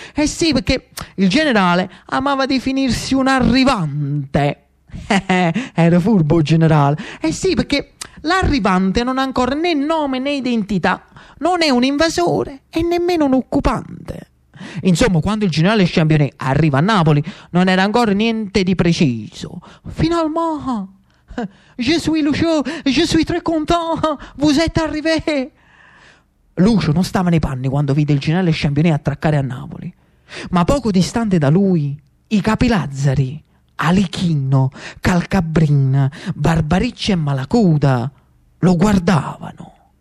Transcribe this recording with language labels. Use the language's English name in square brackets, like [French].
[Italian] Eh sì, perché il generale amava definirsi un arrivante. Era furbo generale. Eh sì, perché l'arrivante non ha ancora né nome né identità, non è un invasore e nemmeno un occupante. Insomma, quando il generale Championnet arriva a Napoli non era ancora niente di preciso. [French] Finalement, je suis Lucio, je suis très content, vous êtes arrivé. [Italian] Lucio non stava nei panni quando vide il generale Championnet attraccare a Napoli, ma poco distante da lui i capi lazzari Alichino, Calcabrin, Barbariccia e Malacuda lo guardavano.